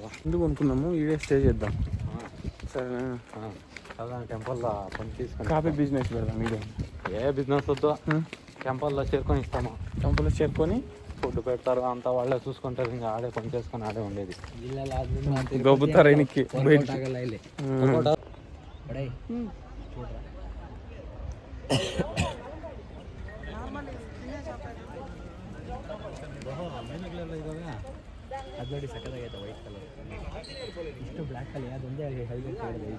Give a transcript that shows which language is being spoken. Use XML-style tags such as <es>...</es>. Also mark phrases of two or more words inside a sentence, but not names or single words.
<te>ఎందుకు అనుకున్నాము ఈడే స్టే చేద్దాం. సరేనా? టెంపుల్లో పని తీసుకొని</te> <en>coffee business</en> <te>పెడదాం. ఈడే ఏ బిజినెస్ వద్దు, టెంపుల్లో చేరుకొని ఇస్తాము. టెంపుల్లో చేరుకొని ఫుడ్ పెడతారు, అంతా వాళ్ళే చూసుకుంటారు. ఇంకా ఆడే పని చేసుకొని ఆడే ఉండేది. గొబ్బుతారు ఆయనకి బయటికి.</te> <kn>ಅದು ನೋಡಿ ಸಕ್ಕದಾಗೈತೆ</kn> <en>white colour.</en> <kn>ಇಷ್ಟು ಬ್ಲ್ಯಾಕ್ ಅಲ್ಲಿ ಅದೊಂದೇ</kn> <en>highlight white.</en>